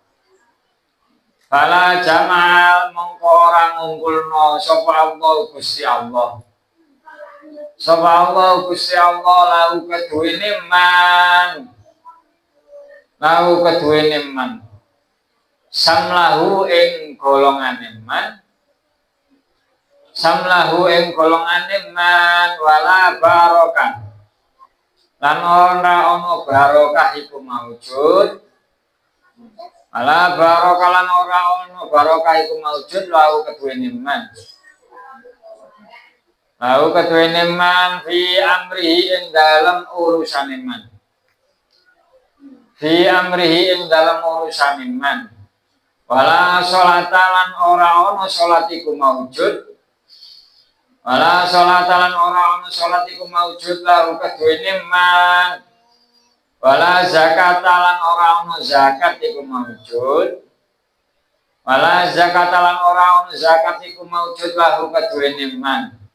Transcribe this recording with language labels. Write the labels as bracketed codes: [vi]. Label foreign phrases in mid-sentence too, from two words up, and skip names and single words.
[ar] fala jamaah [jv] mongko orang ngumpulno sapa Allah Gusti Allah, sapa Allah Gusti Allah lahu keduwene man, lahu keduwene man, samlahu ing golongane man, samlahu ing golongane man [ar] wala barokah [jv] lan ora ana barokah iku maujud, [ar] wala barokah [jv] lan ora ana barokah iku maujud lahu keduwene man, lahu keduwene man [ar] fi amrihi [jv] ing dalem urusane man, [ar] fi amrihi [jv] ing dalem urusane man, [ar] wala sholata [jv] lan ora ana salat iku maujud, [ar] wala sholatan [jv] ora ana salat iku maujud lahu keduwene man, [ar] wala zakatan [jv] ora ana zakat iku maujud, [ar] wala zakatan [jv] ora ana zakat iku maujud lahu keduwene man,